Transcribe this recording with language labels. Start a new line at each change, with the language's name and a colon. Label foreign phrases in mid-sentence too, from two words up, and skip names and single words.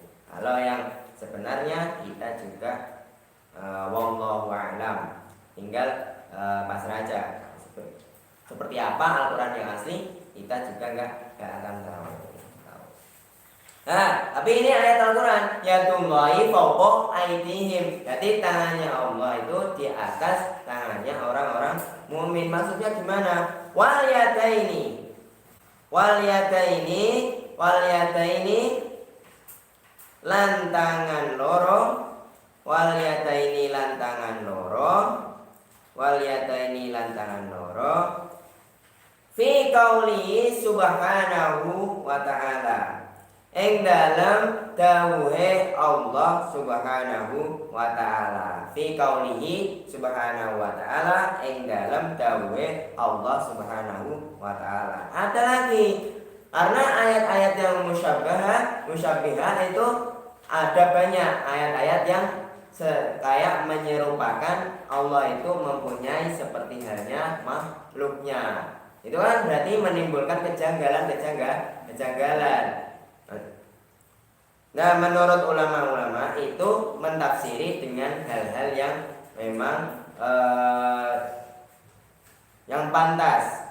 Indonesian: Kalau yang sebenarnya kita juga
Arabic: wallahu a'lam.
Indonesian: Tinggal pasrah aja. Seperti apa Al-Quran yang asli kita juga nggak akan tahu. Tapi ini ayat Al-Quran.
Arabic: Yadullahi fawqa aydihim.
Indonesian: Jadi tangannya Allah itu di atas tangannya orang-orang mukmin. Maksudnya gimana?
Arabic: Wal yadaini. Wal yadaini. Wal yadaini.
Javanese: Lantangan loro.
Arabic: Wal yadaini
Javanese: lantangan loro.
Arabic: Wal yadaini
Javanese: lantangan loro.
Arabic: Fi qaulihi subhanahu wa ta'ala.
Javanese: Ing dalam dawuhe Allah
Arabic: subhanahu wa ta'ala. Fi qaulihi subhanahu wa ta'ala.
Javanese: Ing dalam dawuhe Allah
Arabic: subhanahu wa ta'ala.
Indonesian: Ada lagi. Karena ayat-ayat yang musyabihah itu ada banyak ayat-ayat yang kayak menyerupakan Allah itu mempunyai seperti halnya makhluknya. Itu kan berarti menimbulkan kejanggalan. Nah, menurut ulama-ulama itu mentafsiri dengan hal-hal yang memang yang pantas.